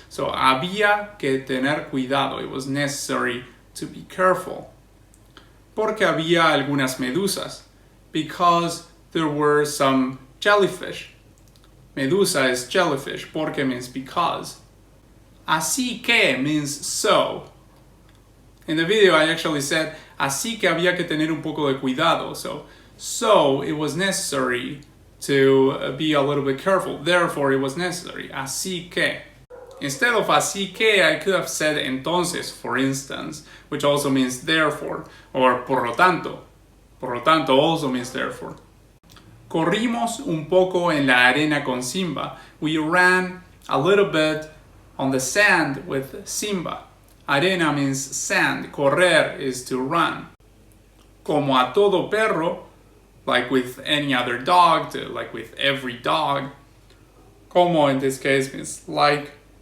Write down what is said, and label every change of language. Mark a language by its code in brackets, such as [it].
[es] So había que tener cuidado. [en] It was necessary to be careful. [es] Porque había algunas medusas. [en] Because there were some jellyfish. Medusa is jellyfish. Porque means because. Así que means so. In the video I actually said, [es] así que había que tener un poco de cuidado. [en] So it was necessary to be a little bit careful. Therefore, it was necessary. [es] Así que. [en] Instead of [es] así que, [en] I could have said entonces, for instance, which also means therefore, or [es] por lo tanto. Por lo tanto [en] also means therefore. [es] Corrimos un poco en la arena con Simba. [en] We ran a little bit on the sand with Simba. Arena means sand. Correr is to run. [es] Como a todo perro, [en] like with any other dog, like with every dog. Como in this case means like.